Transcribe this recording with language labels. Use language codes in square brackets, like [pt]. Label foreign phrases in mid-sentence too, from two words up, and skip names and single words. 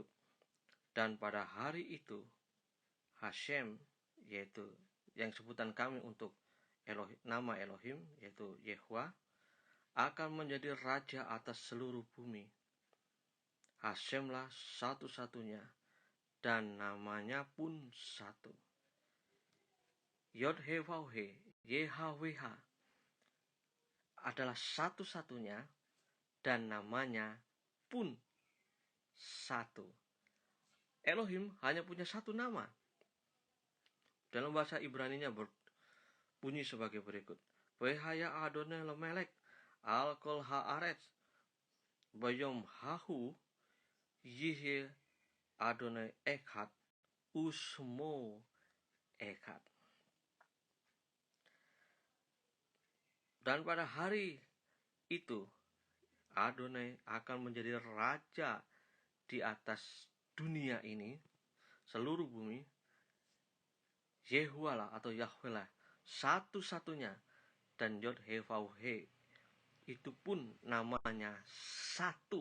[id] Dan pada hari itu, Hashem, yaitu yang sebutan kami untuk Elohim, nama Elohim, yaitu Yehwa, akan menjadi raja atas seluruh bumi. Hashemlah satu-satunya, dan namanya pun satu. [he] יוד הא וו הא, [id] YHWH, adalah satu-satunya, dan namanya pun satu. Elohim hanya punya satu nama. Dalam bahasa Ibraninya berbunyi sebagai berikut. [he] והיה אדוני למלך על כל הארץ ביום ההוא יהיה אדוני אחד ושמו אחד. [id] Dan pada hari itu Adonai akan menjadi raja di atas dunia ini, seluruh bumi. Yehuwa lah atau Yahweh lah satu-satunya, dan [he] יוד הא וו הא [id] itu pun namanya satu.